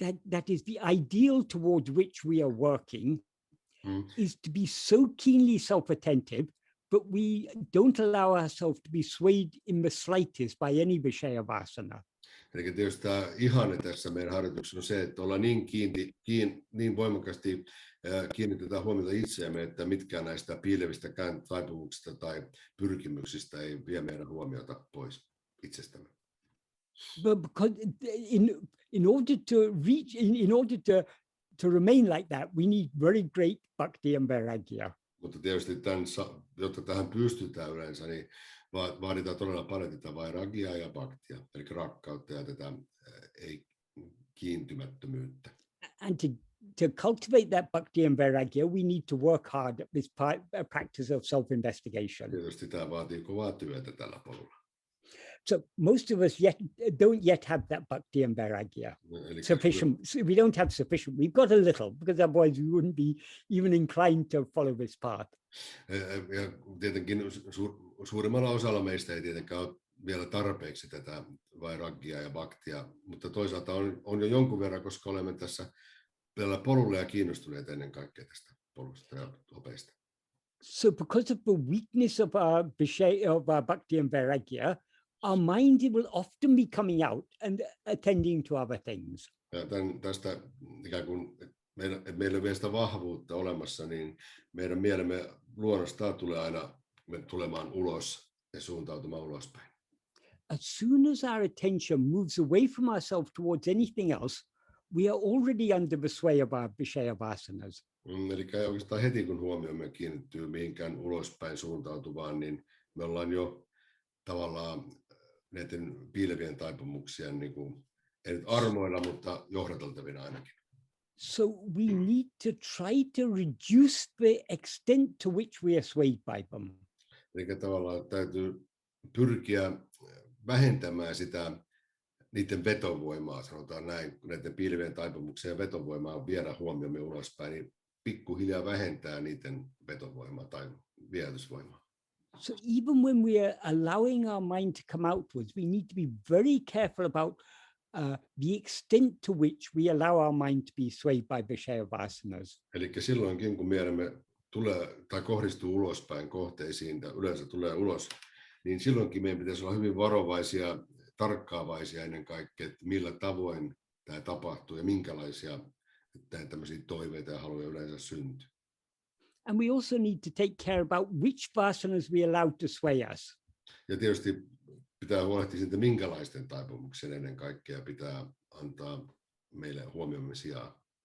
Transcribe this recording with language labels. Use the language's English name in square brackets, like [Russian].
[English] That is the ideal towards which we are working is to be so keenly self-attentive, but we don't allow ourselves to be swayed in the slightest by any Vishaya vasana. [Finnish] Eli tietysti tämä ihanne tässä meidän harjoituksessa on se, että ollaan niin voimakkaasti kiinnitetään huomiota itseämme, että mitkään näistä piilevistä taipumuksista tai pyrkimyksistä ei vie meidän huomiota pois itsestämme. [English] But because in order to reach, in order to remain like that, we need very great bhakti and vairagya. [Finnish] Mutta tietysti jotta tähän pystytään yleensä, niin vaaditaan todella paljon tätä vairagyaa ja bhaktia, eli rakkautta ja tätä ei-kiintymättömyyttä. [English] And to cultivate that bhakti and vairagya, we need to work hard at this practice of self-investigation. [Finnish] Tietysti tämä vaatii kovaa työtä tällä polulla. [English] So most of us don't yet have that bhakti and vairagya sufficient. We don't have sufficient. We've got a little, because otherwise we wouldn't be even inclined to follow this path. [Finnish] Ja tietenkin suurimmalla osalla meistä ei tietenkään ole vielä tarpeeksi tätä vairagyaa ja bhaktia, mutta toisaalta on jo jonkun verran, koska olemme tässä tällä polulla ja kiinnostuneet ennen kaikkea tästä polusta ja opeista. [English] So because of the weakness of our bhakti and vairagya, our mind will often be coming out and attending to other things. [Finnish] Ja tästä ikään kuin meillä on vielä sitä vahvuutta olemassa, niin meidän mielemme luonnostaan tulee aina tulemaan ulos ja suuntautumaan ulospäin. [English] As soon as our attention moves away from ourselves towards anything else, we are already under the sway of our Vishaya vasanas. [Finnish] Eli oikeastaan heti kun huomiomme kiinnittyy mihinkään ulospäin suuntautuvaan, niin me ollaan jo tavallaan näiden piilevien taipumuksien, niin kuin, ei nyt armoilla, mutta johdateltavina ainakin. [English] So we need to try to reduce the extent to which we are swayed by them. [Finnish] Eli tavallaan täytyy pyrkiä vähentämään sitä niiden vetovoimaa, sanotaan näin, näiden pilvien taipumuksien vetovoimaa viedä huomiomme ulospäin, niin pikkuhiljaa vähentää niiden vetovoimaa tai viehätysvoimaa. [English] So even when we are allowing our mind to come outwards, we need to be very careful about the extent to which we allow our mind to be swayed by Vishaya-vasanas. [Finnish] Eli silloinkin, kun mielemme tulee tai kohdistuu ulospäin kohteisiin, tai yleensä tulee ulos, niin silloinkin meidän pitäisi olla hyvin varovaisia, tarkkaavaisia ennen kaikkea, että millä tavoin tämä tapahtuu ja minkälaisia tämmöisiä toiveita ja haluja yleensä syntyy. [English] And we also need to take care about which vasanas we allow to sway us. [Finnish] Ja tietysti pitää huolehtia siitä, minkälaisten taipumuksien ennen kaikkea pitää antaa meille huomiomme sijaa.